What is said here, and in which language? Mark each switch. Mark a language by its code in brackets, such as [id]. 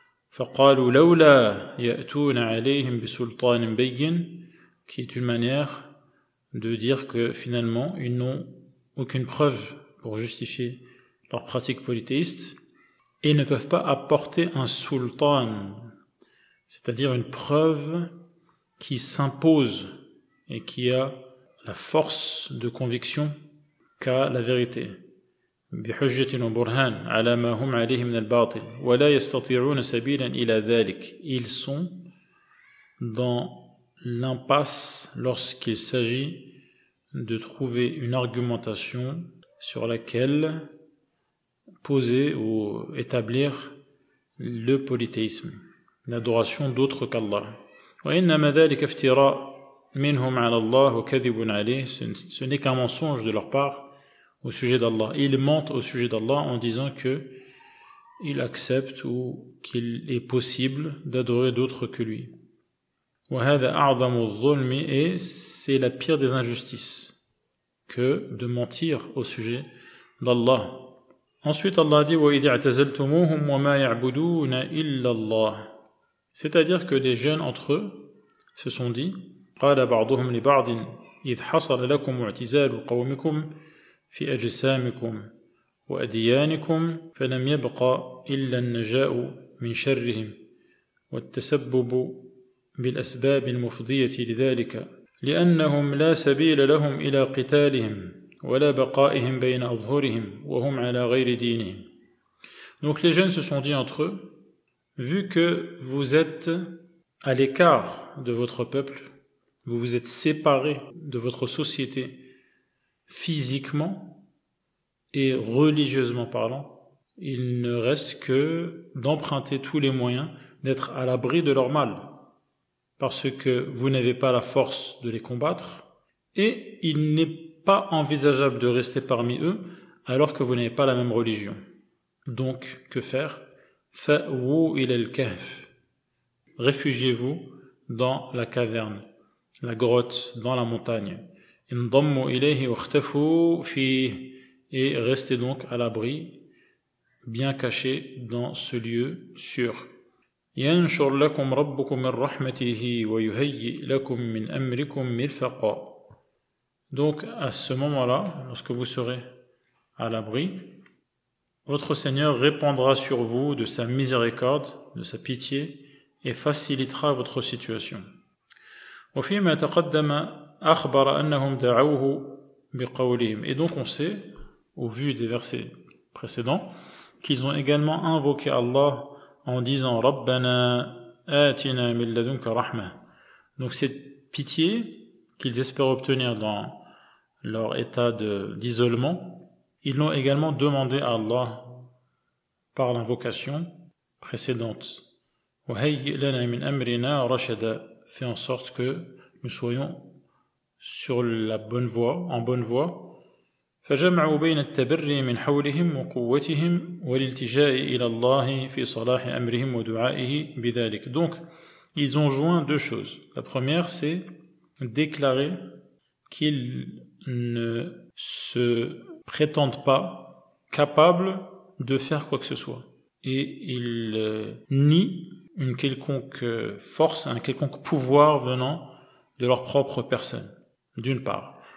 [ar] Faqalu lawla ya'tuna alayhim bi sultanin bayyin, [fr] qui est une manière de dire que finalement ils n'ont aucune preuve pour justifier leur pratique polythéiste et ne peuvent pas apporter un sultan, c'est-à-dire une preuve qui s'impose et qui a la force de conviction qu'a la vérité. [ar] بحجة وبرهان على ما هم عليه من الباطل ولا يستطيعون سبيلا إلى ذلك. [fr] Ils sont dans l'impasse lorsqu'il s'agit de trouver une argumentation sur laquelle poser ou établir le polythéisme, l'adoration d'autres qu'Allah. [ar] وإنما ذلك افتراء منهم على الله وكذب عليه. [fr] Ce n'est qu'un mensonge de leur part au sujet d'Allah. Ils mentent au sujet d'Allah en disant que ils acceptent ou qu'il est possible d'adorer d'autres que lui. [ar] وهذا أعظم الظلم. [fr] Et c'est la pire des injustices que de mentir au sujet d'Allah. Ensuite, Allah dit [ar] وَإِذِ اعْتَزَلْتُمُوهُمْ وَمَا يَعْبُدُونَ إِلَّا اللَّهِ. [fr] C'est-à-dire que les jeunes entre eux se sont dit [ar] قَالَ بَعْضُهُمْ لِبَعْضٍ إِذْ حَصَلَ لَكُمْ اعْتِزَالُ قَوْمِكُمْ في أجسامكم وأديانكم فلم يبق إلا النجاء من شرهم والتسبب بالأسباب المفضية لذلك لأنهم لا سبيل لهم إلى قتالهم ولا بقائهم بين أظهرهم وهم على غير دينهم. [fr] Donc les jeunes se sont dit entre eux, vu que vous êtes à l'écart de votre peuple, vous vous êtes séparés de votre société physiquement et religieusement parlant, il ne reste que d'emprunter tous les moyens d'être à l'abri de leur mal, parce que vous n'avez pas la force de les combattre, et il n'est pas envisageable de rester parmi eux alors que vous n'avez pas la même religion. Donc, que faire? [ar] Fa'wu ila al-kahf. [fr] Réfugiez-vous dans la caverne, la grotte, dans la montagne. [ar] انضموا إليه واختفوا فيه, [fr] et restez donc à l'abri, bien cachés dans ce lieu sûr. [ar] ينشر لكم ربكم من رحمته ويهيئ لكم من أمركم مرفقا. [fr] Donc à ce moment-là, lorsque vous serez à l'abri, votre Seigneur répandra sur vous de sa miséricorde, de sa pitié, et facilitera votre situation. [ar] وفيما تقدم أخبر أنهم دعوه بقولهم. [fr] Et donc on sait, au vu des versets précédents, qu'ils ont également invoqué Allah en disant [ar] Rabbana atina min ladunka rahma. [fr] Donc cette pitié qu'ils espèrent obtenir dans leur état d'isolement, ils l'ont également demandé à Allah par l'invocation précédente. [ar] وهيئ لنا من أمرنا رشدا. [fr] Fait en sorte que nous soyons sur la bonne voie, en bonne voie. [ar] فجمعوا بين التبري من حولهم وقوتهم والالتجاء إلى الله في صلاح أمرهم ودعائه بذلك. [fr] Donc, ils ont joint deux choses. La première, c'est déclarer qu'ils ne se prétendent pas capables de faire quoi que ce soit. Et ils nient une quelconque force, un quelconque pouvoir venant de leur propre personne, d'une part.